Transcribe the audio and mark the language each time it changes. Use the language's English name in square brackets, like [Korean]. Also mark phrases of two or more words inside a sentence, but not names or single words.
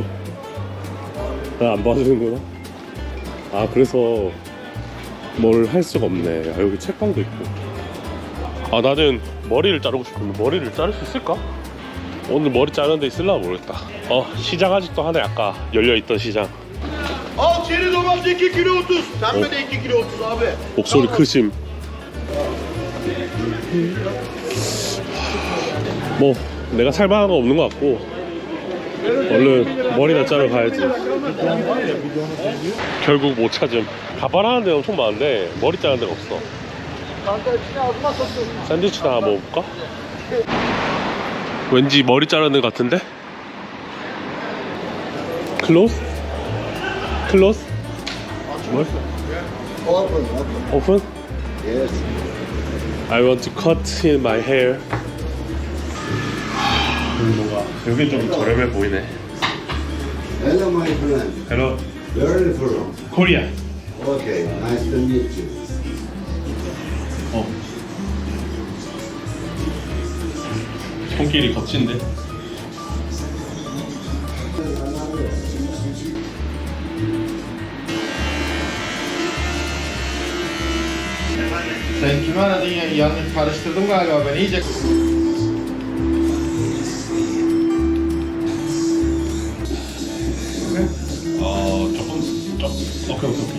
[Korean] 나 안 봐주는구나. 그래서 뭘 할 수가 없네. 여기 책방도 있고. 나는 머리를 자르고 싶은데 머리를 자를 수 있을까? 오늘 머리 자르는 데 있을라 모르겠다. 시장 아직도 하네. 아까 열려있던 시장. [Turkish] Al çeri domates 2 kilo 30. Pembe de 2 kilo 30 abi. [Korean] 목소리 크심. 뭐 내가 살만한 거 없는 것 같고 얼른 머리나 자르러 가야지. 결국 못 찾음. 가발하는 데는 엄청 많은데 머리 자르는 데가 없어. 샌드위치나 하나 먹어볼까? 왠지 머리 자르는 데 같은데? [English] 클로스? 클로스? [Korean] 뭘? [English] Open, open. 오픈? Yes. I want to cut in my hair. [Korean] 뭔가 여기 좀 저렴해 보이네. [English] Hello my friend. Hello, Where are you from? Korea. Okay, nice to meet you. [Korean] 손길이 거친데. [Turkish] Sen kimi aradın ya? Yanlış karıştırdım galiba ben iyice. [Korean] 오케이.